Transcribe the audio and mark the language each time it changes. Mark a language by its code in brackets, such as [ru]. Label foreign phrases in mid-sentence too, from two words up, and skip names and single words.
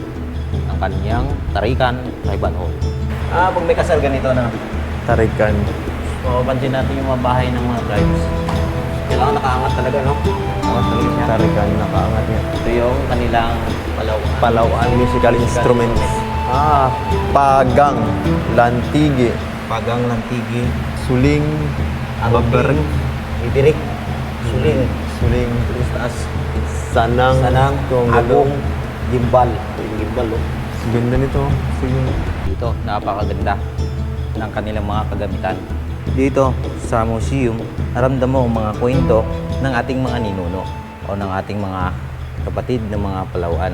[tl] Ang kanyang tarikan, [en] tribal hall. [tl] Pag may kasal ganito na. Tarikan. So pansin natin yung mga bahay ng mga tribes. Kailangan nakaangat talaga, no? Tarikan, nakaangat niya. Ito yung kanilang [en] Palawan musical instruments. [tl] Pagang, lantigi, pagang, lantigi, suling, babareng, bibirik, suling, suling, taas, sanang, agong, gimbal. Ito yung gimbal, oh. Ganda nito. Sige. Dito, napakaganda ng kanilang mga kagamitan. Dito sa museum, naramdam mo ang mga kwento ng ating mga ninuno o ng ating mga kapatid ng mga Palawan.